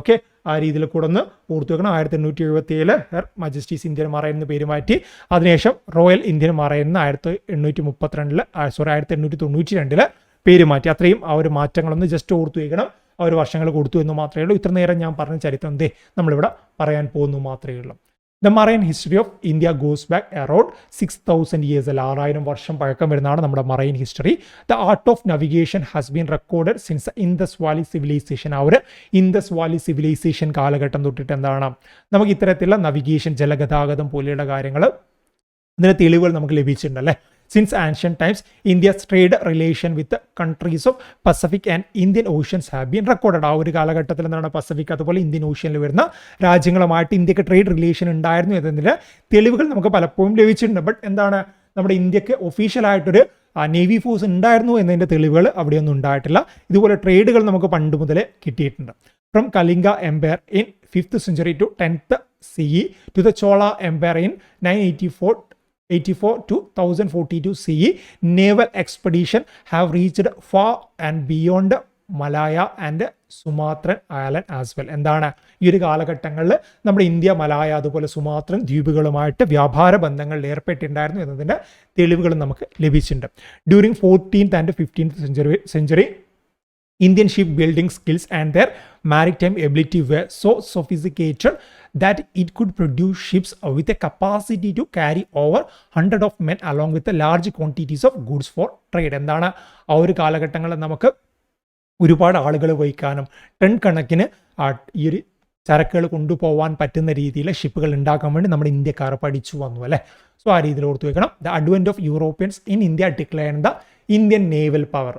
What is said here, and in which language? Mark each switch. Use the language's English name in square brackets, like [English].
[Malayalam] Okay, ആ രീതിയിൽ കൂടെ ഒന്ന് ഓർത്തു വെക്കണം. 1877 ഹർ മജസ്റ്റീസ് ഇന്ത്യൻ മറൈൻ എന്ന് പേര് മാറ്റി. അതിനുശേഷം റോയൽ ഇന്ത്യൻ മറൈൻ എന്ന് 1892 പേര് മാറ്റി. അത്രയും ആ ഒരു മാറ്റങ്ങളൊന്ന് ജസ്റ്റ് ഓർത്തു വയ്ക്കണം. ആ ഒരു വർഷങ്ങൾ കൊടുത്തു എന്ന് മാത്രമേ ഉള്ളൂ. ഇത്ര നേരം ഞാൻ പറഞ്ഞ ചരിത്രം നമ്മളിവിടെ പറയാൻ പോകുന്നു മാത്രമേ ഉള്ളൂ. [English] The marine history of India goes back around 6,000 years. [Malayalam] 6000 വർഷം പഴക്കം വരുന്നതാണ് നമ്മുടെ marine history. [English] The art of navigation has been recorded since the Indus Valley Civilization. [Malayalam] ആ ഒരു ഇൻഡസ് വാലി സിവിലൈസേഷൻ കാലഘട്ടം തൊട്ടിട്ട് എന്താണ് നമുക്ക് ഇത്തരത്തിലുള്ള നവിഗേഷൻ, ജലഗതാഗതം പോലെയുള്ള കാര്യങ്ങൾ ഇതിന് തെളിവുകൾ നമുക്ക് ലഭിച്ചിട്ടുണ്ട് അല്ലേ. [English] Since ancient times, India's trade relation with the countries of Pacific and Indian Oceans have been recorded. [Malayalam] ആ ഒരു കാലഘട്ടത്തിൽ എന്താണ് പസഫിക് അതുപോലെ ഇന്ത്യൻ ഓഷ്യനിൽ വരുന്ന രാജ്യങ്ങളുമായിട്ട് ഇന്ത്യക്ക് ട്രേഡ് റിലേഷൻ ഉണ്ടായിരുന്നു എന്നതിൻ്റെ തെളിവുകൾ നമുക്ക് പലപ്പോഴും ലഭിച്ചിട്ടുണ്ട്. ബട്ട് എന്താണ് നമ്മുടെ ഇന്ത്യക്ക് ഒഫീഷ്യലായിട്ടൊരു നേവി ഫോഴ്സ് ഉണ്ടായിരുന്നു എന്നതിൻ്റെ തെളിവുകൾ അവിടെയൊന്നും ഉണ്ടായിട്ടില്ല. ഇതുപോലെ ട്രേഡുകൾ നമുക്ക് പണ്ട് മുതലേ കിട്ടിയിട്ടുണ്ട്. [English] From Kalinga empire in 5th century to 10th CE to the Chola Empire in 984 to 1042 CE, naval expedition have reached far and beyond Malaya and Sumatran island as well. [Malayalam] എന്താണ് ഈ ഒരു കാലഘട്ടങ്ങളിൽ നമ്മുടെ ഇന്ത്യ, മലായ അതുപോലെ സുമാത്രൻ ദ്വീപുകളുമായിട്ട് വ്യാപാര ബന്ധങ്ങളിൽ ഏർപ്പെട്ടിട്ടുണ്ടായിരുന്നു എന്നതിൻ്റെ തെളിവുകൾ നമുക്ക് ലഭിച്ചിട്ടുണ്ട്. [English] During 14th and 15th century Indian shipbuilding skills and their maritime ability were so sophisticated that it could produce ships with a capacity to carry over 100 of men along with large quantities of goods for trade. [Malayalam] എന്താണ് ആ ഒരു കാലഘട്ടങ്ങളിൽ നമുക്ക് ഒരുപാട് ആളുകൾ വഹിക്കാനും ton കണക്കിന് ഈ ഒരു ചരക്കുകൾ കൊണ്ടുപോകാൻ പറ്റുന്ന രീതിയിൽ ഷിപ്പുകൾ ഉണ്ടാക്കാൻ വേണ്ടി നമ്മുടെ ഇന്ത്യക്കാർ പഠിച്ചു വന്നു അല്ലേ. സോ ആ രീതിയിൽ ഓർത്തു വെക്കണം. [English] The advent of Europeans in India declare the Indian naval power.